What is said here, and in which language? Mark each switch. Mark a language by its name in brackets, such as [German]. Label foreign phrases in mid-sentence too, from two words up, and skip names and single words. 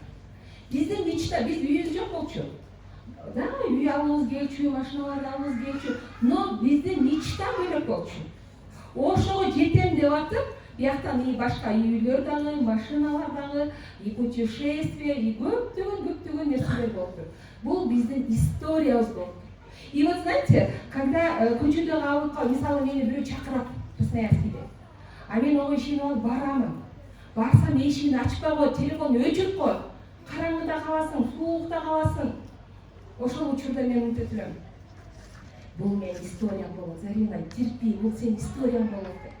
[Kyrgyz] Биздин мечта, биз үйүбүз жок болчу. Да, үй алыбыз келчү, машиналарды алыбыз келчү, но биздин мечта бөлөк болчу. Ошого жетем деп атып, бияктан башка үйлөр дагы, машиналар дагы, путешествие, көптөгөн нерселер болду. Бул биздин историябыз болду. [Russian] И вот знаете, когда [Kyrgyz] көчөдө калып калып, мисалы мени бирөө чакырат Красноярскиде. А мен ого ишенип алып барамын. Барсам эшигин ачпай коет, телефонду өчүрүп коет. Караңгыда каласың, суукта каласың. Ошол учурда мен мынтип турам. Бул менин историям болот. Зарина, терпи, бул сенин историяң болот деп.